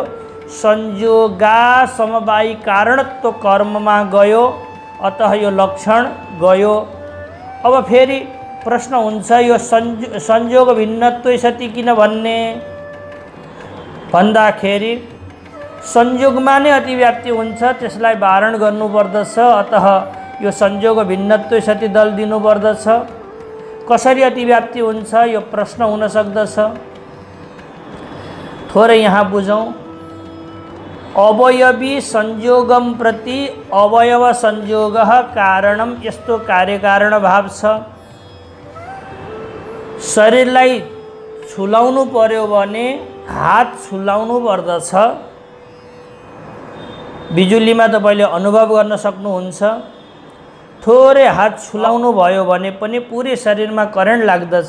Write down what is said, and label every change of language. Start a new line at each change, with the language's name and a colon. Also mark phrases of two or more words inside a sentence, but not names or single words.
Sanskrit: संयोगा समवायी कारणत्व
Nepali: कर्ममा गयो। अतः यो लक्षण गयो। अब फेरि प्रश्न हुन्छ, यो
Sanskrit: संयोग भिन्नत्व सति
Nepali: किन भन्ने भन्दाखेरि संयोगमा नै अतिव्याप्ति हुन्छ, त्यसलाई वारण गर्नुपर्दछ। अतः यो
Sanskrit: संयोग भिन्नत्व सति
Nepali: दल दिनुपर्दछ। कसरी अतिव्याप्ति हुन्छ यो प्रश्न हुन सक्दछ। थोरै यहाँ बुझौँ।
Sanskrit: अवयवी संयोगम प्रति अवयव संयोगः कारणम,
Nepali: यस्तो कार्यकारण भाव छ। शरीरलाई छुलाउनु पर्यो भने हात छुलाउनु पर्दछ। बिजुलीमा तपाईँले अनुभव गर्न सक्नुहुन्छ। थोरै हात छुलाउनु भयो भने पनि पुरै शरीरमा करेन्ट लाग्दछ।